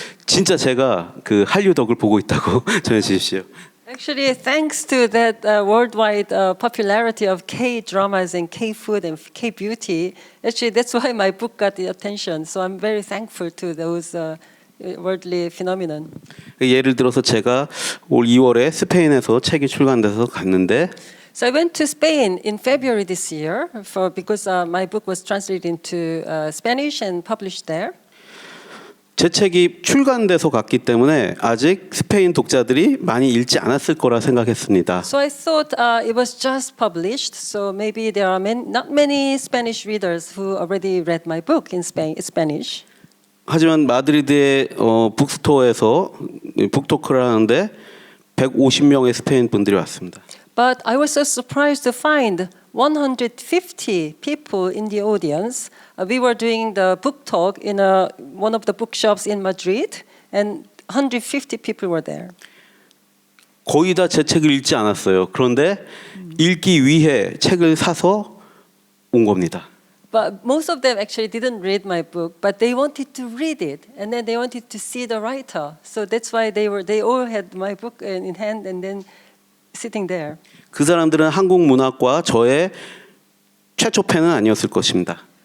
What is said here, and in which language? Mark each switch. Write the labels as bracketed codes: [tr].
[ko] 진짜 제가 그 한류 덕을 보고 있다고 전해 주십시오. [en] Actually, thanks to that worldwide popularity of K-dramas and K-food and K-beauty, actually that's why my book got the attention. So I'm very thankful to those worldly phenomenon. [ko] 예를 들어서 제가 올 2월에 스페인에서 책이 출간돼서 갔는데 [en] So I went to Spain in February this year because my book was translated into Spanish and published there. [ko] 제 책이 출간돼서 갔기 때문에 아직 스페인 독자들이 많이 읽지 않았을 거라 생각했습니다. [en] So I thought it was just published, so maybe there are not many Spanish readers who already read my book in Spanish. [ko] 하지만 마드리드의 북스토어에서 북토크를 하는데 150명의 스페인 분들이 왔습니다. [en] But I was so surprised to find 150 people in the audience. We were doing the book talk in one of the bookshops in Madrid, and 150 people were there. [ko] 거의 다 제 책을 읽지 않았어요. 그런데 읽기 위해 책을 사서 온 겁니다. [en] But most of them actually didn't read my book, but they wanted to read it, and then they wanted to see the writer. So that's why they all had my book in hand, and then sitting there. [ko] 그 사람들은 한국 문학과 저의 최초 팬은 아니었을 것입니다.